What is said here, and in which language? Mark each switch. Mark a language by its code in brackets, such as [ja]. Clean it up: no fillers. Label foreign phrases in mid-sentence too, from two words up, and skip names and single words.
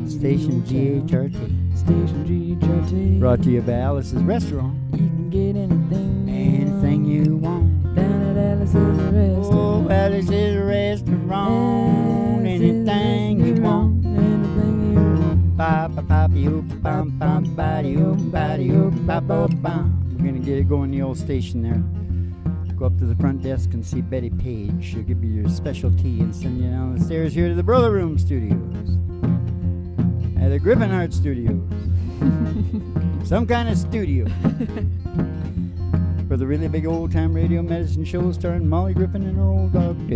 [en] Station GHRT. Station GHRT. Brought to you by Alice's Restaurant. You can get anything you want. Down at Alice's Restaurant. Oh, Alice's Restaurant. Anything you want. Anything you want. Ba ba ba ba bum bum ba ba ba bum. We're gonna get it going the old station there. Go up to the front desk and see Betty Page. She'll give you your special tea and send you down the stairs here to the Broiler Room Studios. At the Griffin Art Studios. Some kind of studio. For the really big old time radio medicine show starring Molly Griffin and her old dog, Doo.